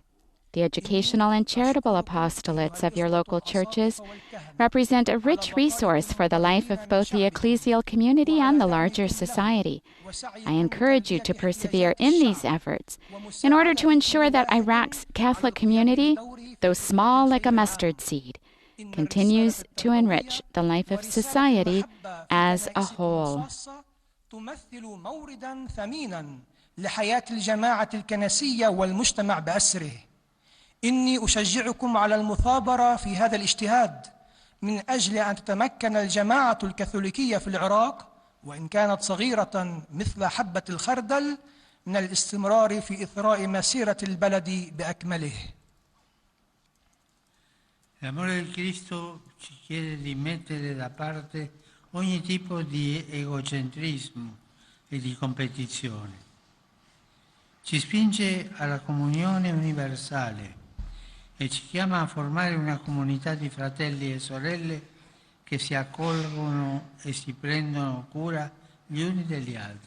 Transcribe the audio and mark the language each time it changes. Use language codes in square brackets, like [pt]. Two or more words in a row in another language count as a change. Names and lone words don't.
[en] The educational and charitable apostolates of your local churches represent a rich resource for the life of both the ecclesial community and the larger society. I encourage you to persevere in these efforts in order to ensure that Iraq's Catholic community, though small like a mustard seed, continues to enrich the life of society as a whole. [ar] لحياة الجماعة الكنسية والمجتمع بأسره. إني أشجعكم على المثابرة في هذا الاجتهاد من أجل أن تتمكن الجماعة الكاثوليكية في العراق وإن كانت صغيرة مثل حبة الخردل من الاستمرار في إثراء مسيرة البلد بأكمله. [it] L'amore di Cristo ci chiede di mettere da parte ogni tipo di egocentrismo e di competizione. Ci spinge alla comunione universale e ci chiama a formare una comunità di fratelli e sorelle che si accolgono e si prendono cura gli uni degli altri.